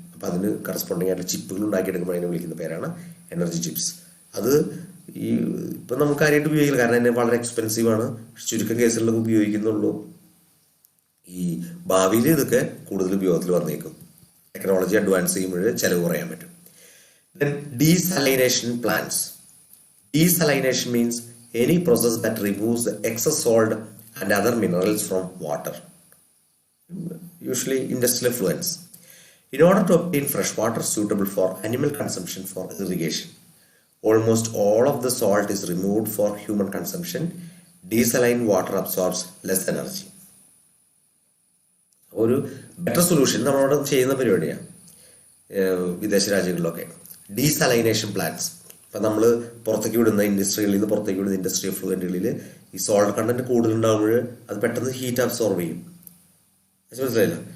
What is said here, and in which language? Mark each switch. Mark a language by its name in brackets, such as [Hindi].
[Malayalam] അപ്പോൾ അതിന് കറസ്പോണ്ടിങ് ആയിട്ട് ചിപ്പുകൾ ഉണ്ടാക്കിയെടുക്കുമ്പോൾ അതിനെ വിളിക്കുന്ന പേരാണ് എനർജി ചിപ്സ്. അത് ഈ ഇപ്പം നമുക്ക് കാര്യമായിട്ട് ഉപയോഗിക്കില്ല, കാരണം അതിന് വളരെ എക്സ്പെൻസീവാണ്. ചുരുക്കം കേസുകളിലൊക്കെ ഉപയോഗിക്കുന്നുള്ളൂ. ഈ ഭാവിയിൽ ഇതൊക്കെ കൂടുതൽ ഉപയോഗത്തിൽ വന്നേക്കും. ടെക്നോളജി അഡ്വാൻസ് ചെയ്യുമ്പോൾ ചിലവ് കുറയാൻ പറ്റും. [English] Then desalination plants. Desalination means any process that removes the excess salt and other minerals from water, usually industrial effluents, in order to obtain fresh water suitable for animal consumption for irrigation. Almost all of the salt is removed for human consumption. Desalined water absorbs less energy. [Malayalam] ഒരു better solution നമ്മളോട് ചെയ്യുന്ന പരിപാടിയാണ് വിദേശ രാജ്യങ്ങളിലൊക്കെ. Desalination plants. ഇപ്പം നമ്മൾ പുറത്തേക്ക് വിടുന്ന ഇൻഡസ്ട്രികളിൽ നിന്ന് പുറത്തേക്ക് വിടുന്ന ഇൻഡസ്ട്രി എഫ്ലുവൻറ്റുകളിൽ ഈ സോൾട്ട് കണ്ടന്റ് കൂടുതലുണ്ടാകുമ്പോൾ അത് പെട്ടെന്ന് ഹീറ്റ് അബ്സോർവ് ചെയ്യും. മനസ്സിലായില്ല?